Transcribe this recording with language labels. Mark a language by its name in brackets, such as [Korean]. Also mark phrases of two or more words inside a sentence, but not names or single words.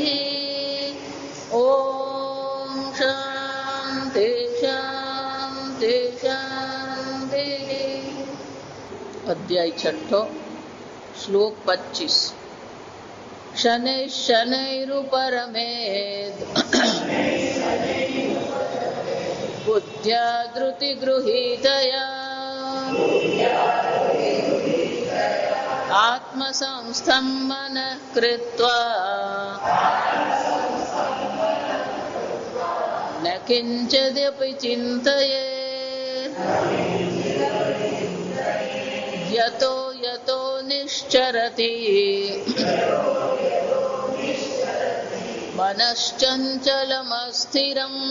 [Sanskrit] ॐ शान्ति शान्ति शान्तिः। अध्याय 6 श्लोक 25। शनैः शनैरुपरमेद् बुद्ध्या धृति गृहीतया आत्मसंस्थं मनः कृत्वा न किंचिदपी चिंतयेत यतो यतो निश्चरति मनश्चंचलमस्थिरं